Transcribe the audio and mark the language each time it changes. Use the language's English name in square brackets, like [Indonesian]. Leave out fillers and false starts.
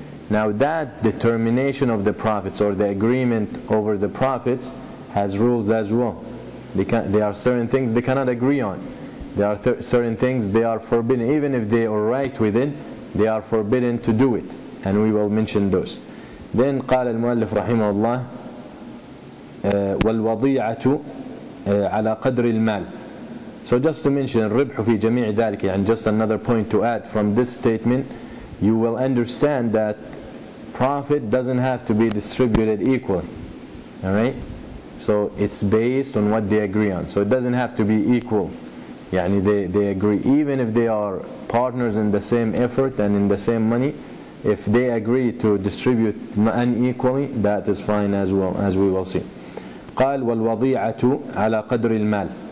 [English] Now that determination of the profits or the agreement over the profits has rules as well. There are certain things they cannot agree on. There are certain things they are forbidden. Even if they are right with it, they are forbidden to do it. And we will mention those. [Arabic] Then قال المؤلف رحمه الله والوضيعة على قدر المال. [English] So just to mention [Arabic] الربح في جميع ذلك, [English] and just another point to add from this statement, you will understand that profit doesn't have to be distributed equally. Alright? So it's based on what they agree on. So it doesn't have to be equal. They agree. Even if they are partners in the same effort and in the same money, if they agree to distribute unequally, that is fine as well, as we will see. [Arabic] قال والوضيعة على قدر المال.